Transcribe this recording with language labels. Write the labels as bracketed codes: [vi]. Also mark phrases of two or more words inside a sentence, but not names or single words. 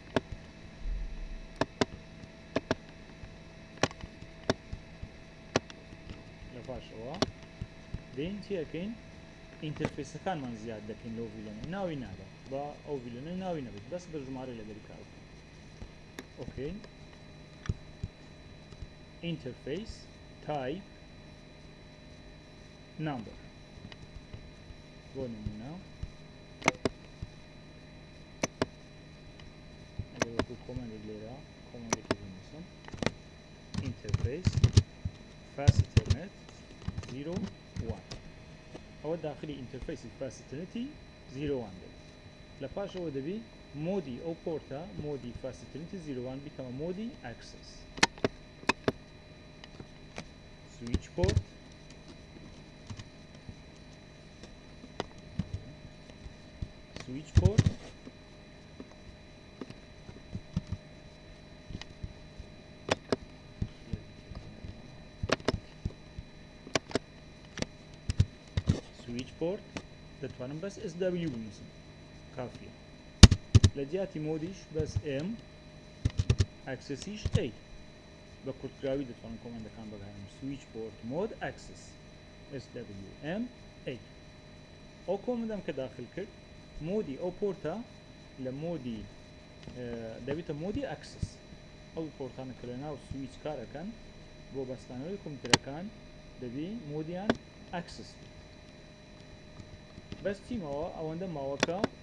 [ckb] لە پاشەوە دەین چیەکەین ئینتەرفێسەکانمان زیاد دەکەین لەو ڤیلەنە ناوی نادە بە ئەو ڤیلەنە ناوی نەبێت بەس بە ژمارە لەگەڵی کار بکەین ئۆکەی [en] interface type number [ckb] بۆ نمونە ئەگەر وەکو کۆمەندێک لێرە کۆمەندێکی بنووسم [en] interface fast ethernet 01 [ckb] ئەوە داخلی ئینتەرفەیسی فاست ئیتەرنێتی 01 دێت لە پاشەوە دەبی مۆدی ئەو پۆرتە مۆدی فاست ئیتەرنێتی 01 بیکەمە مۆدی ئەکسس [en] switch port switch port switch port [ckb] دەتوانم بەس SW بنووسم کافیە لە جیاتی مۆدیش بەس M ئەکسسیش A بە کورتکراوی دەتوانم کۆمەندەکان بەکارم [en] switch port mode access [ckb] SWM A ئەو کۆمەندەم کە داخل کرد مۆدی ئەو پۆرتە لە مۆدی دەبێتە مۆدی ئەکسس ئەو پۆرتانە کە لە ناو سویچ کارەکەن بۆ بەستانەوەی کۆمپیوتەرەکان دەبی مۆدیان ئەکسس بێت بەس چیمەوە ئەوەندە ماوەکە